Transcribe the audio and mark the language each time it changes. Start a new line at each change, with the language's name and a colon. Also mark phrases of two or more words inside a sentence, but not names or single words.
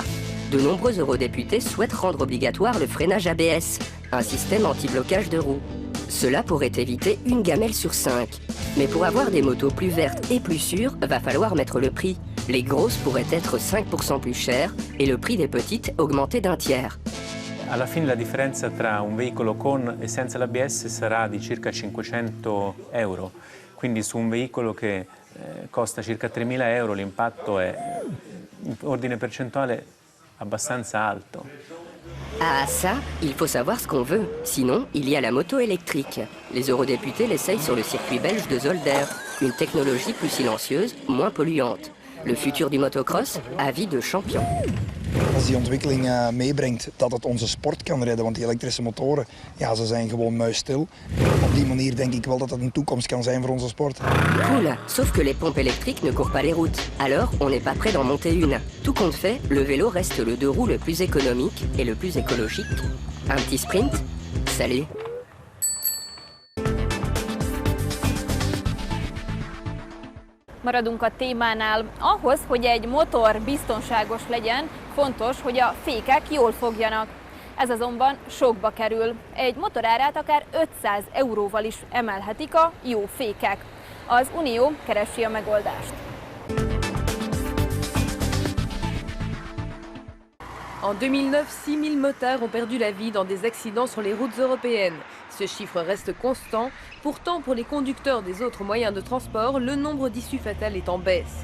French: De nombreux eurodéputés souhaitent rendre obligatoire le freinage ABS, un système anti-blocage de roues. Cela pourrait éviter une gamelle sur 5. Mais pour avoir des motos plus vertes et plus sûres, va falloir mettre le prix. Les grosses pourraient être 5% plus chères et le prix des petites augmenter d'un tiers.
Italian: Alla fine la differenza tra un veicolo con e senza l'ABS sarà di circa 500 euro. Quindi su un veicolo che costa circa 3.000 euro l'impatto è in ordine percentuale abbastanza alto.
French: Ah ça, il faut savoir ce qu'on veut. Sinon, il y a la moto électrique. Les eurodéputés l'essayent sur le circuit belge de Zolder. Une technologie plus silencieuse, moins polluante. Le futur du motocross, avis de champion.
Dutch: Als die ontwikkeling meebrengt dat het onze sport kan redden, want die elektrische motoren, ja, ze zijn gewoon muisstil. Op die manier denk ik wel dat dat een toekomst kan zijn voor onze sport.
French: Cool, sauf que les pompes électriques ne courent pas les routes. Alors, on n'est pas prêt d'en monter une. Tout compte fait, le vélo reste le 2 roues le plus économique et le plus écologique. Un petit sprint? Salut!
Hungarian: Maradunk a témánál. Ahhoz, hogy egy motor biztonságos legyen, fontos, hogy a fékek jól fogjanak. Ez azonban sokba kerül. Egy motorárát akár 500 euróval is emelhetik a jó fékek. Az Unió keresi a megoldást.
French: En 2009, 6000 motards ont perdu la vie dans des accidents sur les routes européennes. Ce chiffre reste constant. Pourtant, pour les conducteurs des autres moyens de transport, le nombre d'issues fatales est en baisse.